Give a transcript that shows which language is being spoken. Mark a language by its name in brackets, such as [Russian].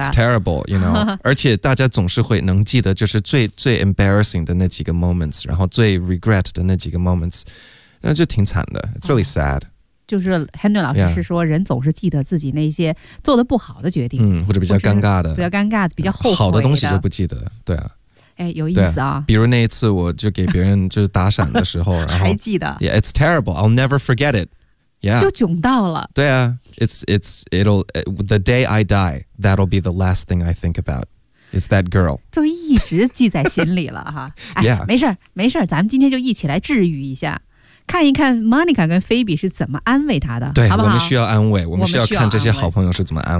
[English] It's terrible， you know， [Chinese] 而且大家总是会能记得就是最 embarrassing 的那几个 moments， 然后最 regret 的那几个 moments， 那就挺惨的， [English] It's really sad， [Chinese] 就是 Henry 老师是说人总是记得自己那些做的不好的决定，或者比较尴尬的，比较尴尬比较后悔的，好的东西就不记得，对啊，哎，有意思啊，比如那一次我就给别人就是打闪的时候然后还记得， [English] Yeah， it's terrible， I'll never forget it， Yeah， [Chinese] 就窘到了，对啊， [English] it'll the day I die that'll be the last thing I think aboutIt's that girl. [Chinese] 就一直记在心里了哈。 [English] Yeah. [Chinese] 没事儿，没事儿，咱们今天就一起来治愈一下，看一看 Monica 跟 Phoebe 是怎么安慰他的，对，好不好？我们需要安慰，我们需要看这些好朋友是怎么安慰的，